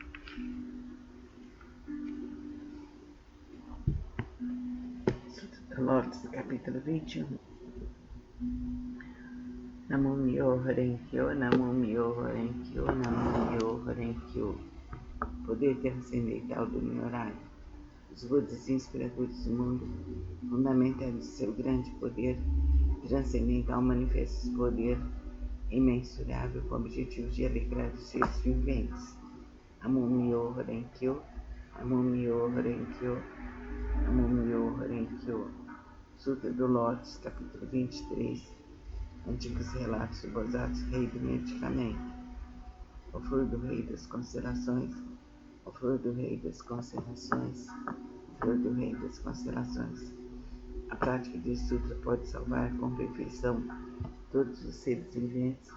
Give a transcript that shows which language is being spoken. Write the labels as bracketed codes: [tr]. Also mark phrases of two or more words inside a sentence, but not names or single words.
[pt] Lotus, capítulo 21. [ja] 南無妙法蓮華経、南無妙法蓮華経、南無妙法蓮華経. [pt] Poder transcendental do meu horário. Os Budas inspiradores do mundo, fundamentados de seu grande poder transcendental, manifesta esse poder imensurável com o objetivo de alegrar os seres viventes. [ja] 南無妙法蓮華経、南無妙法蓮華経、南無妙法蓮華経. [pt] Sutra do Lótus, capítulo 23. Antigos relatos do Bodhisattva, rei do medicamento. O flor do rei das constelações, o flor do rei das constelações, o flor do rei das constelações. A prática desse sutra pode salvar com perfeição todos os seres viventes.